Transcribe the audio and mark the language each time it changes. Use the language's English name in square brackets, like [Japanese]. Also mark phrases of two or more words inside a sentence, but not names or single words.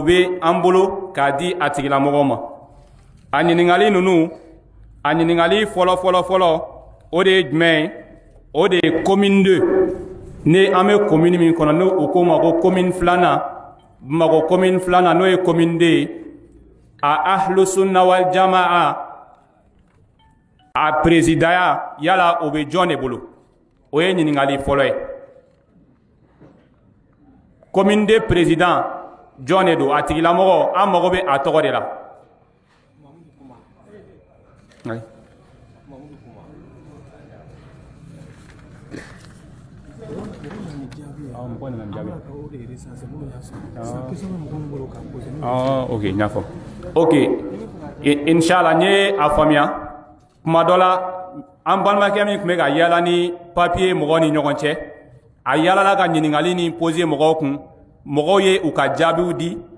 [Bambara] bɛ an bolo k'a di a tigilamɔgɔw ma a ɲiningali ninnu a ɲiningali fɔlɔ o de ye jumɛn ye o de ye commune 2 ni an bɛ commune min kɔnɔ n'o o ko ma ko commune filanan Bamakɔ commune filanan n'o ye commune 2 ye a [Arabic] أهل السنة والجماعة [Bambara] a présidaya yala o bɛ jɔn de bolo o ye ɲiningali fɔlɔ ye commune 2 président jɔn de don a tigilamɔgɔ an mago bɛ a tɔgɔ de la ok n y'a fɔ ok inshallah n ye a faamuya kuma dɔ la an balimakɛ min tun bɛ ka yala ni papiye mɔgɔw ni ɲɔgɔn cɛ a yalala ka ɲiningali ni pose mɔgɔw kun mɔgɔw ye u ka jaabiw di